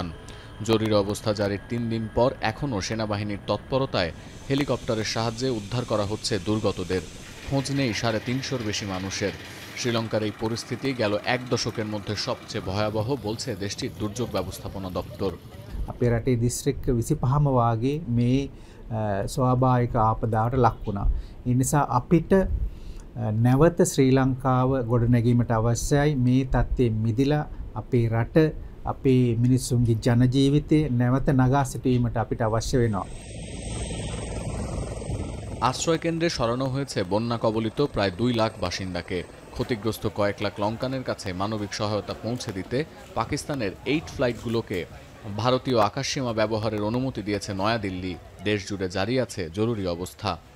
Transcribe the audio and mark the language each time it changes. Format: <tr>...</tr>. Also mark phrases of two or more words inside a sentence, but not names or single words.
<bn>জরুরি অবস্থা জারির ৩ দিন পর এখনও সেনাবাহিনীর তৎপরতায় হেলিকপ্টারের সাহায্যে উদ্ধার করা হচ্ছে দুর্গতদের। খোঁজ নেই ৩৫০-র বেশি মানুষের। শ্রীলঙ্কার এই পরিস্থিতি গেল এক দশকের মধ্যে সবচেয়ে ভয়াবহ বলছে দেশটির দুর্যোগ ব্যবস্থাপনা দপ্তর।</bn> <si>අපේ රටේ දිස්ත්‍රික්ක 25ම වාගේ මේ ස්වාභාවික ආපදාවට ලක් වුණා. ඒ නිසා අපිට නැවත ශ්‍රී ලංකාව ගොඩනැගීමට අවශ්‍යයි. මේ තත්ත්වයෙන් මිදලා අපේ රට අපේ මිනිස්සුන්ගේ ජන ජීවිතේ නැවත නගා සිටීමට අපිට අවශ්‍ය වෙනවා.</si> <bn>আশ্রয়কেন্দ্রে সরানো হয়েছে বন্যা কবলিত প্রায় ২ লাখ বাসিন্দাকে। ক্ষতিগ্রস্ত কয়েক লাখ লঙ্কানের কাছে মানবিক সহায়তা পৌঁছে দিতে পাকিস্তানের 8 ফ্লাইটগুলোকে ভারতীয় আকাশসীমা ব্যবহারের অনুমতি দিয়েছে নয়াদিল্লি। দেশজুড়ে জারি আছে জরুরি অবস্থা।</bn>